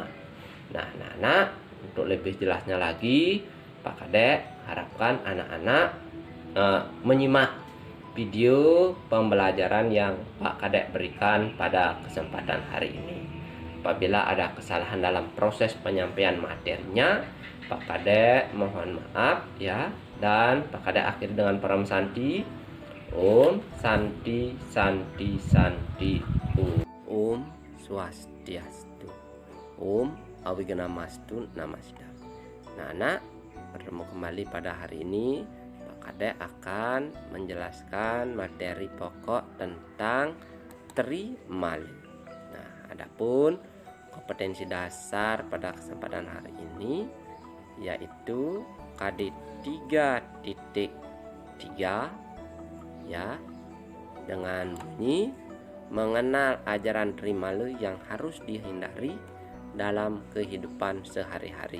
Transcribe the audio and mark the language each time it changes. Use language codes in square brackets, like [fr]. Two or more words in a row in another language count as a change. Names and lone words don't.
[id] Nah, anak-anak, untuk lebih jelasnya lagi, Pak Kadek harapkan anak-anak menyimak video pembelajaran yang Pak Kadek berikan pada kesempatan hari ini. Apabila ada kesalahan dalam proses penyampaian materinya, Pak Kadek mohon maaf ya. Dan Pak Kadek akhiri dengan [sa] param santi. Om Santi Santi Santi Om Swastiastu. Om Awiganamastu Namasida. [id] Nah, anak, bertemu kembali pada hari ini. Pak Kadek akan menjelaskan materi pokok tentang Trimale. Nah, adapun kompetensi dasar pada kesempatan hari ini yaitu KD 3.3 ya, dengan bunyi mengenal ajaran Trimale yang harus dihindari dalam kehidupan sehari-hari.